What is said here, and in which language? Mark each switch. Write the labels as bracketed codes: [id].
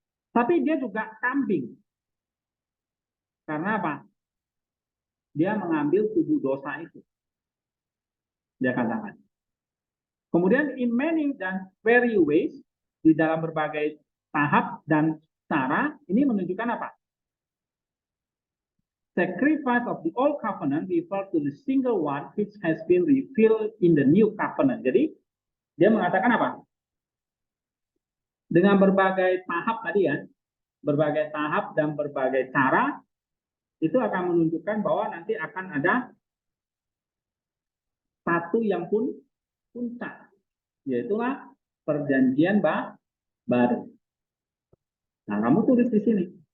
[id] Tapi dia juga kambing. Karena apa? Dia mengambil tubuh dosa itu. Dia katakan. Kemudian [en] in many dan very ways, [id] di dalam berbagai tahap dan cara, ini menunjukkan apa? [en] Sacrifice of the old covenant refer to the single one which has been revealed in the new covenant. [id] Jadi, dia mengatakan apa? Dengan berbagai tahap tadi ya, berbagai tahap dan berbagai cara, itu akan menunjukkan bahwa nanti akan ada satu yang puncak, yaitulah perjanjian baru. Nah, kamu tulis di sini.